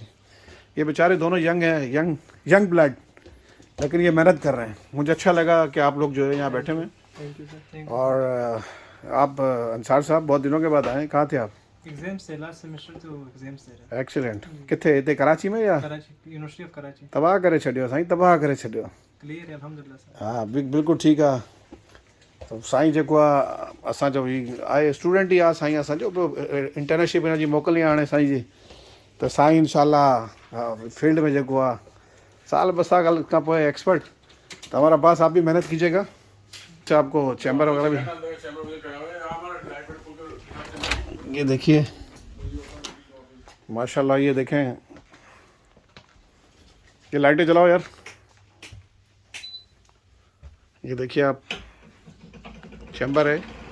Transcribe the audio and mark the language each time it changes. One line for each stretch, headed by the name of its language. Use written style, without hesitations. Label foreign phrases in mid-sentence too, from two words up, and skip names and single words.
Urdu: یہ بیچارے دونوں ینگ ہیں,
English: young blood,
Urdu: لیکن یہ محنت کر رہے ہیں. مجھے اچھا لگا کہ آپ لوگ جو ہے یہاں بیٹھے ہوئے. اور آپ انصار صاحب بہت دنوں کے بعد آئے، کہاں تھے آپ? ایگزام سے
English: last semester
Urdu: تو ایگزام سے. ایکسیلنٹ۔ کتھے تھے؟ کراچی میں یا کراچی، یونیورسٹی آف کراچی.
Sindhi: तबाह करे छॾियो साईं, तबाह करे छॾियो।
Urdu: کلیئر ہے الحمدللہ.
Sindhi: हाँ बिल्कुल ठीकु आहे। तो साईं जेको आहे असांजो ही आहे, स्टूडेंट ही आहे साईं असांजो। इंटर्नशिप हिन जी मोकिलणी आहे हाणे साईं जी। तो साईं इंशाल्लाह फील्ड में जेको आहे साल 2 साल खां पोइ एक्सपर्ट।
Urdu: تو ہمارا پاس آپ بھی محنت کیجیے گا۔ اچھا، آپ کو چیمبر وغیرہ بھی، یہ دیکھیے ماشاءاللہ. یہ دیکھیں، یہ لائٹیں جلاؤ یار. یہ دیکھیے آپ، چیمبر ہے.